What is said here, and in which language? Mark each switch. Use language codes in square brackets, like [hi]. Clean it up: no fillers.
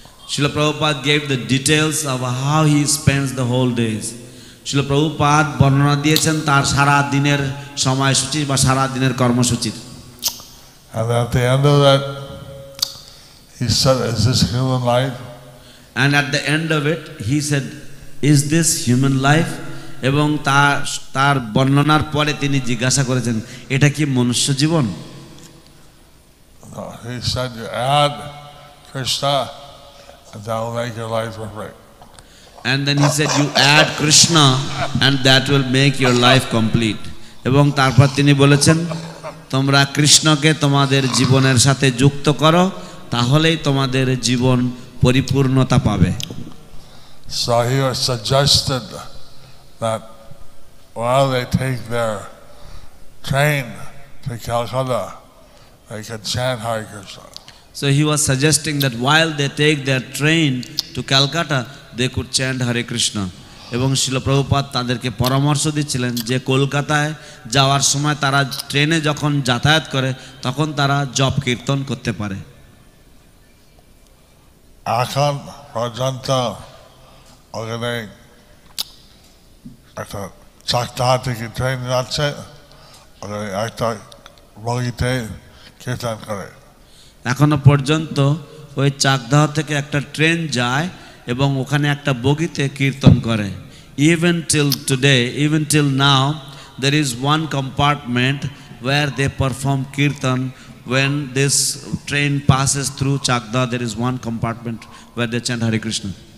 [en] Srila Prabhupada gave the details of how he spends the whole days. [bn] Srila Prabhupada বর্ণনা দিয়েছেন তার সারা দিনের সময়সূচি বা সারা দিনের কর্মসূচির। [en] And at the end of that, he said, "Is this human life?" And at the end of it, he said, "Is this human life?" [bn] এবং তার বর্ণনার পরে তিনি জিজ্ঞাসা করেছেন, এটা কি মনুষ্য জীবন? [en] He said, "You add Krishna, and that will make your life perfect." And then he said, "You add Krishna, and that will make your life complete." [bn] এবং তারপর তিনি বলেছেন, তোমরা কৃষ্ণকে তোমাদের জীবনের সাথে যুক্ত করো, তাহলেই তোমাদের জীবন পরিপূর্ণতা পাবে। [en] So he was suggested that while they take their train to Calcutta, they could chant Hare Krishna. So he was suggesting that while they take their train to Calcutta, they could chant Hare Krishna. [bn] এবং শিল প্রভুপাদ তাদেরকে পরামর্শ দিচ্ছিলেন যে কলকাতায় যাওয়ার সময় তারা ট্রেনে যখন যাতায়াত করে তখন তারা জপ কীর্তন করতে পারে। এখন পর্যন্ত ওখানে একটা চাকদাহ থেকে ট্রেন যাচ্ছে, একটা বগিতে কীর্তন করে। এখনো পর্যন্ত ওই চাকদাহ থেকে একটা ট্রেন যায় এবং ওখানে একটা বগিতে কীর্তন করে। [en] Even till today, even till now, there is one compartment where they perform kirtan. When this train passes through Chakda, there is one compartment where they chant Hare Krishna.